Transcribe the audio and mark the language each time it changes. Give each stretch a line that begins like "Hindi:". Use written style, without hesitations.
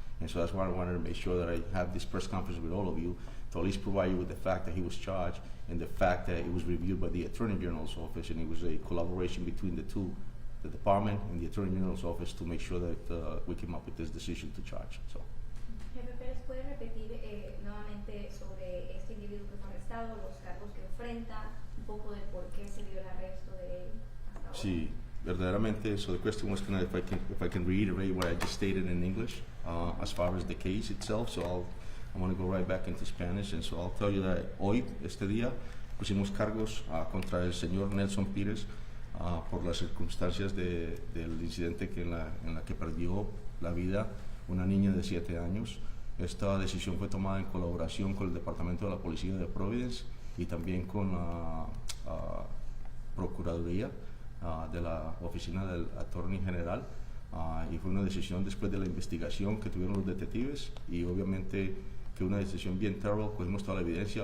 English: And so that's why I wanted to make sure that I have this press conference with all of you to at least provide you with the fact that he was charged and the fact that it was reviewed by the Attorney General's office, and it was a collaboration between the two, the department and the Attorney General's office, to make sure that we came up with this decision to charge. So.
Spanish: Jefe Pérez, ¿puede repetir nuevamente sobre este individuo que fue arrestado, los cargos que enfrenta, un poco de por qué se dio el arresto de él hasta ahora? Sí, verdaderamente.
English: So the question was, if I can reiterate what I just stated in English as far as the case itself. So I want to go right back into Spanish, and so I'll tell you that
Spanish: hoy, este día, pusimos cargos contra el señor Nelson Pires por las circunstancias del incidente en la que perdió la vida una niña de 7 años. Esta decisión fue tomada en colaboración con el Departamento de la Policía de Providence y también con la Procuraduría de la Oficina del Attorney General, y fue una decisión después de la investigación que tuvieron los detectives, y obviamente que una decisión bien thorough. Cogimos toda la evidencia.